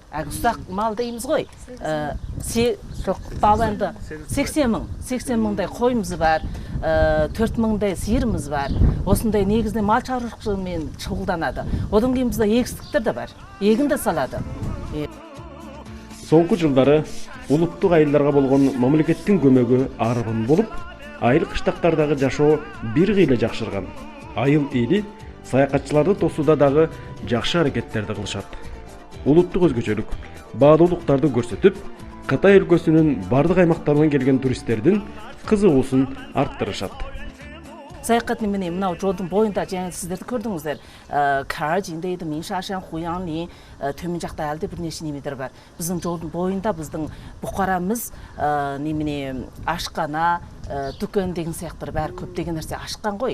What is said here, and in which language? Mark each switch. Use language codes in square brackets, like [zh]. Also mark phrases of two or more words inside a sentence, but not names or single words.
[kk] Ұсақ мал дейміз ғой. Бауанды 80 мыңдай қойымыз бар. 4 мыңдай сиырымыз бар. Осындай негізінде мал шаруашылығымен шұғылданады. Одан кейін бізде егістіктер де бар. Егін де салады. [ky] Соңғы жылдары улуттук айылдарга болгон мамлекеттин көмөгү арбын болуп, айыл кыштактардагы жашоо бир кыйла жакшырган. Айыл эли саякатчыларды тосууда дагы жакшы аракеттерди кылышат. Улуттук өзгөчөлүк, баалуулуктарды көрсөтүп, Кытай өлкөсүнүн бардык аймактарынан келген туристтердин кызыгуусун арттырышат. [kk] Саяхат немене мынау жолдың бойында жаңа сіздерді көрдіңіздер. Каржин дейді, Миншашан, Хуянли, төмен жақта әлде бірнеше немелер бар. Біздің жолдың бойында біздің бұқарамыз немене ашқана, дүкен деген сияқтар бәрі көптеген нәрсе ашқан ғой.